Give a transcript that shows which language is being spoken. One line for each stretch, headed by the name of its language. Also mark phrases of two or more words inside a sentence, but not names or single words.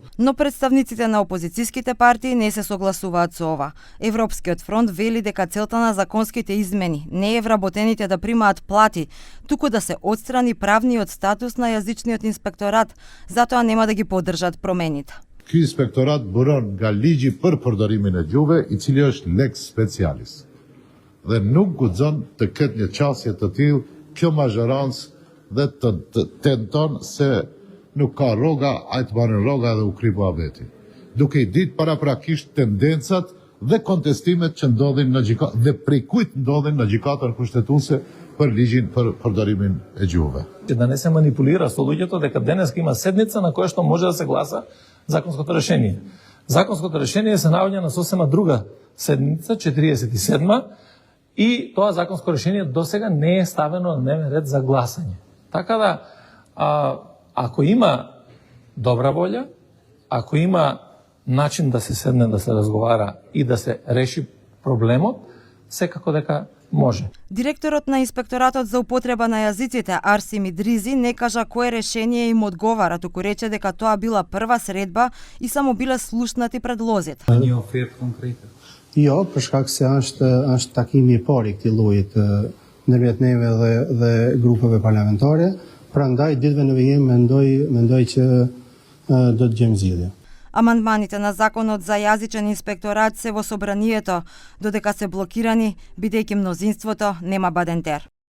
Macedonian: Но представниците на опозицијските партии не се согласуваат со ова. Европскиот фронт вели дека целта на законските измени не е вработените да примаат плати, туку да се отстрани правниот статус на јазичниот инспекторат, затоа нема да ги поддржат промените.
Albanian: Ky inspektorat buron nga ligji për përdorimin e gjuhëve, i cili është
Latin: lex specialis.
Albanian: Dhe nuk guxon të ketë një qasje të tillë kjo mazhorancë dhe të tenton se nuk ka rroga, ai të marrën rroga dhe u kri muhabeti. Duke i ditë paraprakisht tendencat dhe kontestimet që ndodhin në gjykatë dhe prej kujt ndodhin në gjykatën kushtetuese për ligjin për përdorimin e gjuhëve.
Macedonian: Да не се манипулира со луѓето дека денес има седница на која што може да се гласа законското решение. Законското решение се наоѓа на сосема друга седница, 47-ма, и тоа законско решение досега не е ставено на дневен ред за гласање. Така да, ако има добра волја, ако има начин да се седне, да се разговара и да се реши проблемот, секако дека може. Директорот на Инспекторатот за употреба на јазиците Арси Мидризи не кажа кое решение им одговара, туку рече дека тоа била прва средба и само биле слушнати предлозите.
Albanian: Një ofertë konkrete. Jo, për shkak se është takimi i parë i këtij lloji ndërmjet neve dhe grupeve parlamentare, prandaj ditëve në vijim mendoj që do të gjejmë zgjidhje.
Macedonian: Амандманите на законот за јазичен инспекторат се во собранието, додека се блокирани, бидејќи мнозинството нема бадентер.